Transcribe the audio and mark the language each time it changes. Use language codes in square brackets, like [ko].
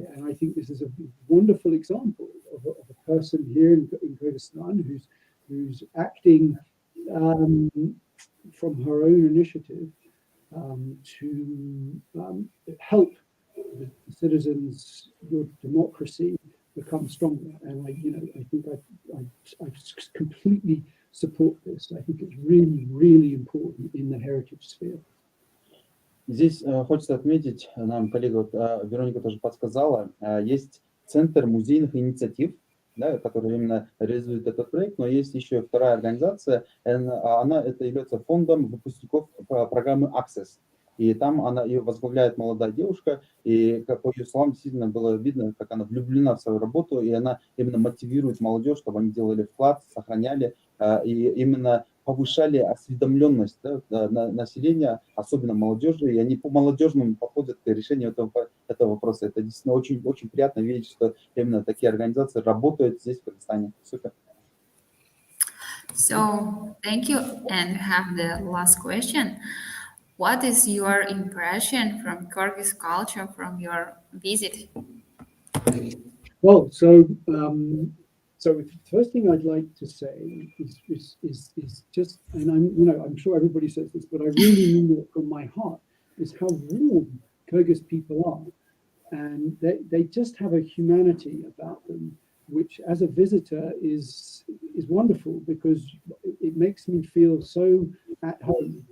[en] And I think this is a wonderful example of a person here in Kyrgyzstan who's acting from her own initiative to help the citizens, your democracy, become stronger. And I think I completely support this. I think it's really, really important in the heritage sphere. [ru] Здесь хочется отметить, нам коллега Вероника тоже подсказала, есть Центр музейных инициатив, да, который именно реализует этот проект, но есть еще вторая организация, это является фондом выпускников программы Access. И там ее возглавляет молодая девушка, и по ее словам действительно было видно, как она влюблена в свою работу, и она именно мотивирует молодежь, чтобы они делали вклад, сохраняли, и именно повышали осведомленность, да, населения, особенно молодежи, и они по-молодежному подходят к решению этого вопроса. Это действительно очень, очень приятно видеть, что именно такие организации работают здесь, в Кыргызстане. Супер. [en] So, thank you. And we have the last question. What is your impression from Corgis culture from your visit? Well, so the first thing I'd like to say is just, and I'm sure everybody says this, but I really mean it from my heart, is how warm Kyrgyz people are, and they just have a humanity about them, which as a visitor is wonderful, because it makes me feel so at home.